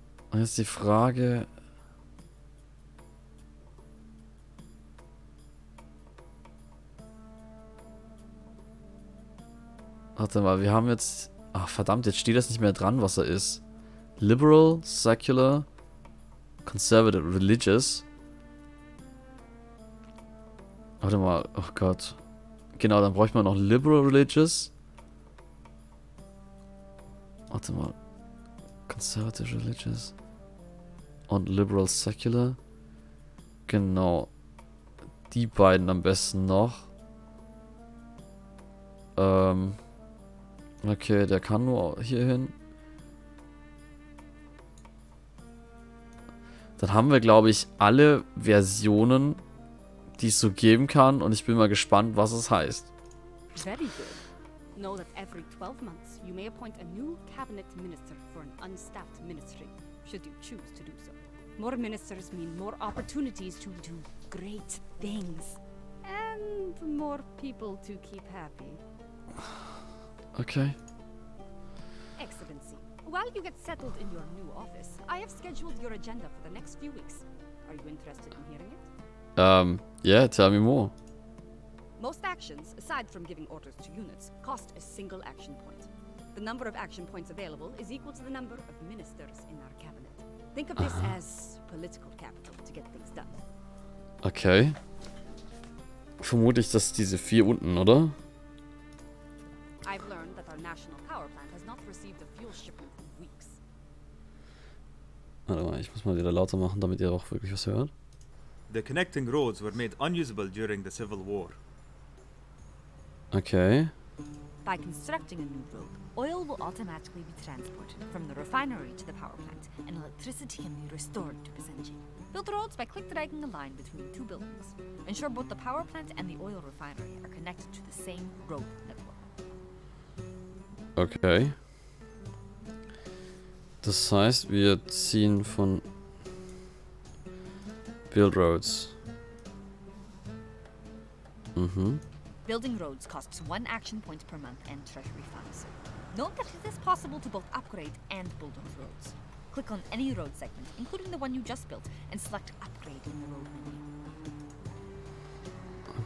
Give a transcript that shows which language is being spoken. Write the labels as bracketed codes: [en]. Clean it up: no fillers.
[de] Und jetzt die Frage... Warte mal, wir haben jetzt... Ach, verdammt, jetzt steht das nicht mehr dran, was er ist. [en] Liberal, Secular, Conservative, Religious. [de] Warte mal, oh Gott. Genau, dann bräuchte man noch Liberal, Religious. Warte mal. [en] Conservative, Religious. [de] Und Liberal, Secular. Genau. Die beiden am besten noch. Okay, der kann nur hier hin. Dann haben wir, glaube ich, alle Versionen, die es so geben kann. Und ich bin mal gespannt, was es heißt. [en] Very good. Know that every 12 months you may appoint a new cabinet minister for an unstaffed ministry, should you choose to do so. More ministers mean more opportunities to do great things. And more people to keep happy. Okay. Excellency, while you get settled in your new office, I have scheduled your agenda for the next few weeks. Are you interested in hearing it? Yeah, tell me more. Most actions, aside from giving orders to units, cost a single action point. The number of action points available is equal to the number of ministers in our cabinet. Think of this as political capital to get things done. Okay. [de] Vermutlich das diese 4 unten, oder? [en] I've learned that our national power plant has not received a fuel shipment in weeks. [de] Warte mal, ich muss mal wieder lauter machen, damit ihr auch wirklich was hört. [en] The connecting roads were made unusable during the Civil War. Okay. By constructing a new road, oil will automatically be transported from the refinery to the power plant, and electricity can be restored to Basenji. Build roads by click-dragging a line between 2 buildings. Ensure both the power plant and the oil refinery are connected to the same road network. Okay. [de] Das heißt, wir ziehen von Build Roads. [en] Building roads costs 1 action point per month and treasury funds. Note that it is possible to both upgrade and build those roads. Click on any road segment, including the one you just built, and select Upgrade in the road menu.